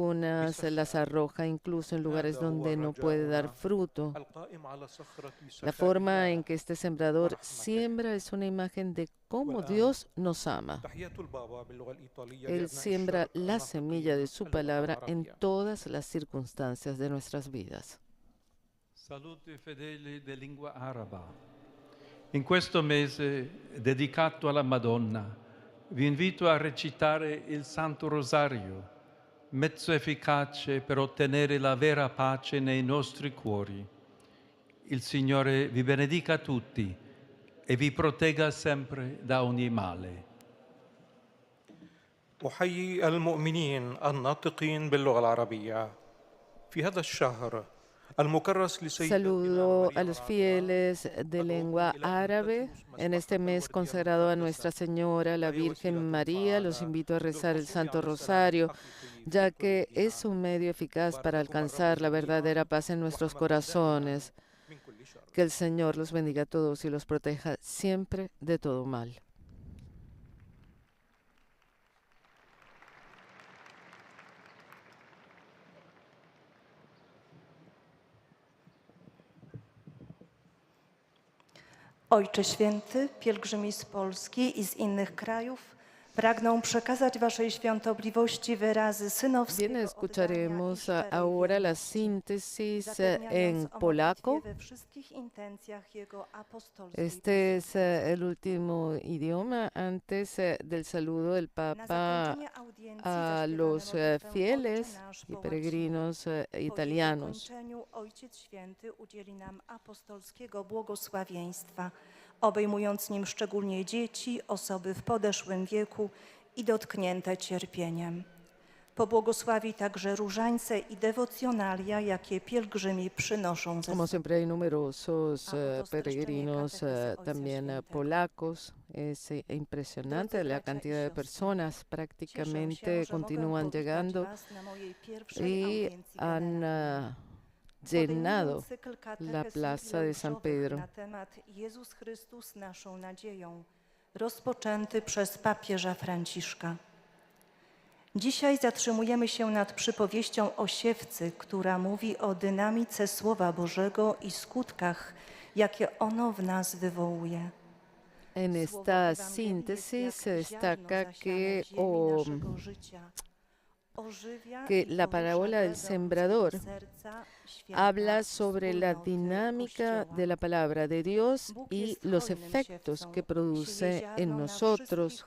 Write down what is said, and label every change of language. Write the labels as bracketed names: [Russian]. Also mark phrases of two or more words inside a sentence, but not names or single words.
[Spanish] Algunas las arroja hoja incluso en lugares donde no puede dar fruto. La forma en que este sembrador siembra es una imagen de cómo Dios nos ama. Él siembra la semilla de su palabra en todas las circunstancias de nuestras vidas. [Italian] Salute fedeli di lingua araba. In questo mese dedicato alla Madonna, vi invito a recitare il Santo Rosario, mezzo efficace per ottenere la vera pace nei nostri cuori. Il Signore vi benedica tutti e vi protegga sempre da ogni male. [Arabic] أحيي المؤمنين الناطقين باللغة العربية في هذا الشهر. [Spanish] Saludo a los fieles de lengua árabe en este mes consagrado a Nuestra Señora, la Virgen María. Los invito a rezar el Santo Rosario, ya que es un medio eficaz para alcanzar la verdadera paz en nuestros corazones. Que el Señor los bendiga a todos y los proteja siempre de todo mal. [Polish] Ojcze Święty, pielgrzymi z Polski i z innych krajów pragną przekazać Waszej świątobliwości wyrazy synowskiego [Spanish] Bien, escucharemos ahora la síntesis en polaco. [Polish] we wszystkich intencjach Jego apostolskich. [Spanish] Este es el último idioma antes del saludo del Papa a los fieles y peregrinos italianos. [Polish] Po zakończeniu Ojciec Święty udzieli nam apostolskiego błogosławieństwa, obejmując nim szczególnie dzieci, osoby w podeszłym wieku i dotknięte cierpieniem. Pobłogosławi także różańce i dewocjonalia, jakie pielgrzymi przynoszą ze [Spanish] Como [Polish] sobą. [Spanish] siempre hay numerosos peregrinos también polacos. Es impresionante la cantidad de personas, prácticamente continúan llegando y han llenado la plaza de San Pedro. [Polish] Na temat Jezus Chrystus naszą nadzieją, rozpoczęty przez papieża Franciszka. Dzisiaj zatrzymujemy się nad przypowieścią o siewcy, która mówi o dynamice Słowa Bożego i skutkach, jakie ono w nas wywołuje. [Spanish] En esta síntesis se destaca que la parábola del sembrador habla sobre la dinámica de la palabra de Dios y los efectos que produce en nosotros.